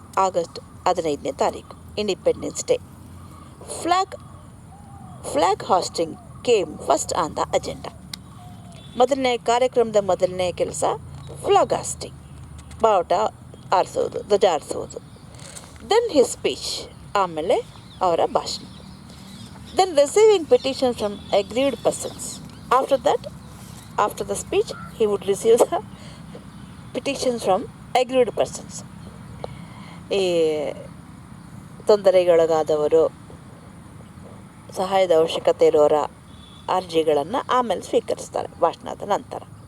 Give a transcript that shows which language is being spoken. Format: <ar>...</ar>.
<kn>August 15ನೇ ತಾರೀಕು, independence day.</kn> <en>Flag hoisting came first on the agenda.</en> <kn>ಮೊದಲನೇ ಕಾರ್ಯಕ್ರಮದ ಮೊದಲನೇ ಕೆಲಸ ಫ್ಲಾಗ್ ಹಾಸ್ಟಿಂಗ್, ಬಾವುಟ ಆರಿಸೋದು, ಧ್ವಜ ಆರಿಸೋದು.</kn> <en>then his speech,</en> <kn>ಆಮೇಲೆ ಅವರ ಭಾಷಣ.</kn> <en>Then receiving petitions from aggrieved persons. After that, after the speech, he would receive the petitions from aggrieved persons.</en> <kn>ಈ ತೊಂದರೆಗೊಳಗಾದವರು, ಸಹಾಯದ ಅವಶ್ಯಕತೆ ಇರೋರ ಅರ್ಜಿಗಳನ್ನು ಆಮೇಲೆ ಸ್ವೀಕರಿಸ್ತಾರೆ ಭಾಷಣದ ನಂತರ.</kn>